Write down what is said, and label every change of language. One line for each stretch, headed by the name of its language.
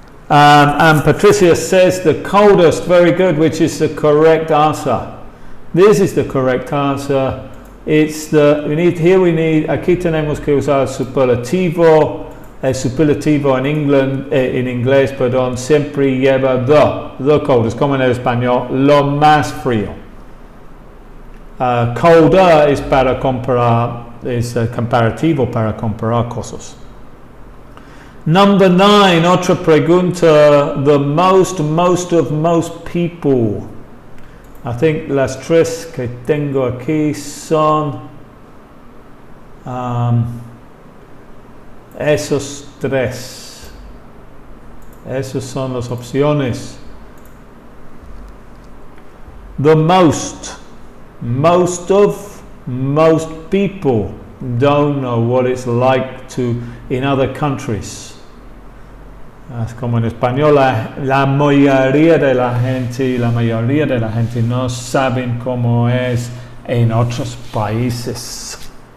English: And Patricia says the coldest, very good, which is the correct answer. This is the correct answer. It's the,
Spanish: aquí tenemos que usar superlativo. El superlativo en inglés, perdón, siempre lleva
English: the coldest,
Spanish: como en el español, lo más frío. Colder es para comparar, es comparativo para comparar cosas.
English: Number 9,
Spanish: otra pregunta.
English: The most of most people. I think
Spanish: las tres que tengo aquí son esos tres. Esas son las opciones.
English: The most of most people don't know what it's like to in other countries.
Spanish: Es como en español, la mayoría de la gente no saben cómo es en otros países.